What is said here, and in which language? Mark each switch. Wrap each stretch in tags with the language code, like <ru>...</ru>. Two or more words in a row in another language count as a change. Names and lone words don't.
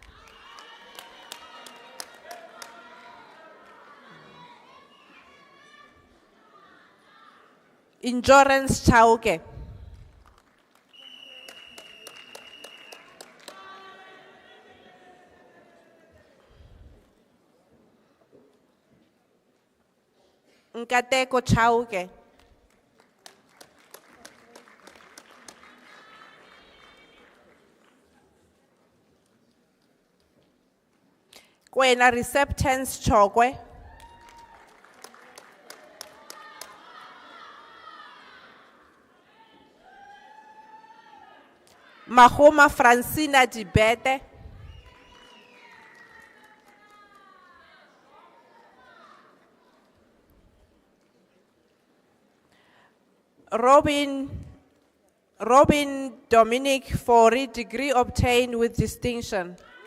<en>Endurance Chauke. Nkateko Chauke. Kwena Receptance Chokwe. Mahoma Francina Dibete. Robin Dominic Fori, degree obtained with distinction.</en>